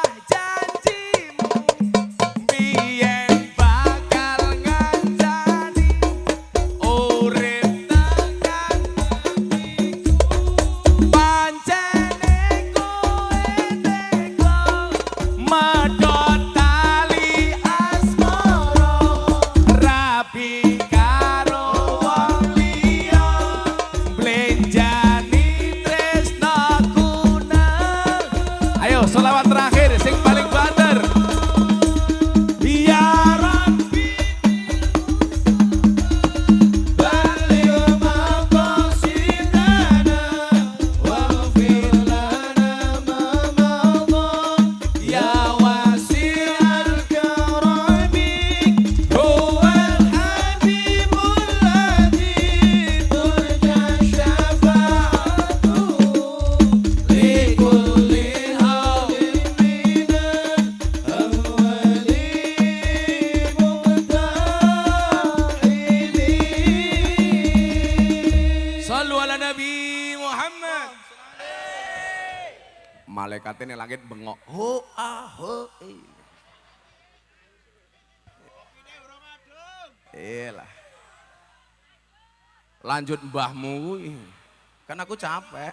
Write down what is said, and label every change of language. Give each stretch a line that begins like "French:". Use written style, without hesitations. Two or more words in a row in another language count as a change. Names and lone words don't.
Javanese: janjimu biyen bakal ngancani urip tekan matiku pancene kowe tega medhot tali asmara rabi karo wong liya blenjani tresnaku nang. Ayo selawat terakhir sing paling banter.
Arabic: يا رب بلغ مقاصدنا واغفر لنا ما مضى يا واسع الكرم هو الحبيب الذي ترجى شفاعته لكل هام من المقتحمين. صلوا على النبي محمد.
Javanese: Malaikatnya ning langit bengok. Ho ho. Lah. Lanjut mbahmu kuwi. Kan aku capek.